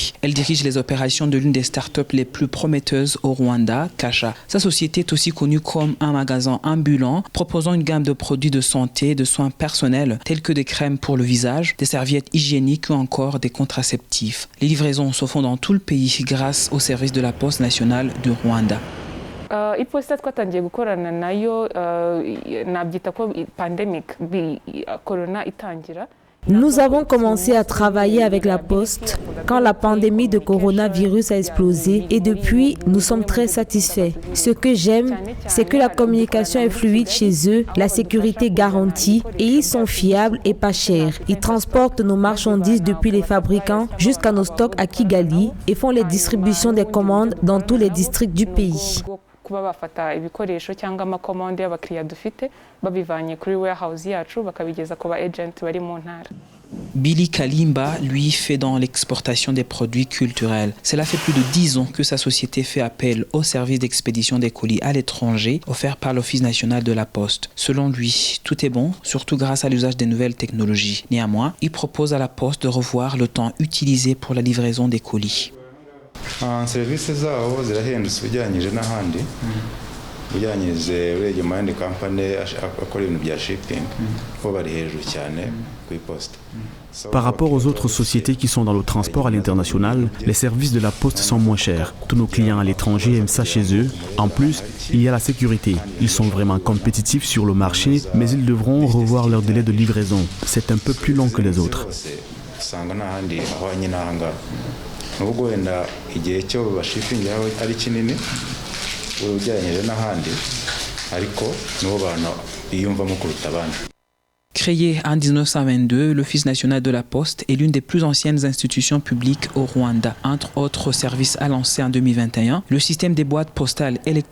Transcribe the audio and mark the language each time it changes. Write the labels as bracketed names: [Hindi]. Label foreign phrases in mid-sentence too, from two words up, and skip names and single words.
[French] Elle dirige les opérations de l'une des startups les plus prometteuses au Rwanda, Kasha. Sa société est aussi connue comme un magasin ambulant proposant une gamme de produits de santé et de soins personnels tels que des crèmes pour le visage, des serviettes hygiéniques ou encore des contraceptifs. Les livraisons se font dans tout le pays grâce au service de la Poste nationale du Rwanda. [Kinyarwanda] Iposita twatangiye gukorana nayo nabyita ko [English] pandemic corona [Kinyarwanda] itangira. [French] Nous avons commencé à travailler avec la Poste quand la pandémie de coronavirus a explosé et depuis, nous sommes très satisfaits. Ce que j'aime, c'est que la communication est fluide chez eux, la sécurité garantie et ils sont fiables et pas chers. Ils transportent nos marchandises depuis les fabricants jusqu'à nos stocks à Kigali et font les distributions des commandes dans tous les districts du pays. [Kinyarwanda] kuba bafata ibikoresho cyangwa amakomande y'abakiriya dufite babivanye kuri warehouse yacu bakabigeza ku ba agent bari mu ntara. [French] Billy Kalimba, lui, fait dans l'exportation des produits culturels. Cela fait plus de 10 ans que sa société fait appel au service d'expédition des colis à l'étranger offert par l'Office national de la Poste. Selon lui, tout est bon, surtout grâce à l'usage des nouvelles technologies. Néanmoins, il propose à la Poste de revoir le temps utilisé pour la livraison des colis. [Kinyarwanda] Services zabo zirahendutse bijyanyije n'ahandi bijyanyije urebye mu yandi company akora ibintu bya shipping bo bari hejuru cyane ku iposte. [French] Par rapport aux autres sociétés qui sont dans le transport à l'international, les services de la Poste sont moins chers. Tous nos clients à l'étranger aiment ça chez eux. En plus, il y a la sécurité. Ils sont vraiment compétitifs sur le marché, mais ils devront revoir leur délai de livraison. C'est un peu plus long que les autres. [Kinyarwanda] Nubwo wenda igihe cyo bashipingira ari kinini ugereranyije n'ahandi ariko nibo bantu biyumvamo kuruta abandi. [French] Créé en 1922, l'Office national de la Poste est l'une des plus anciennes institutions publiques au Rwanda. Entre autres services à lancer en 2021, le système des boîtes postales électroniques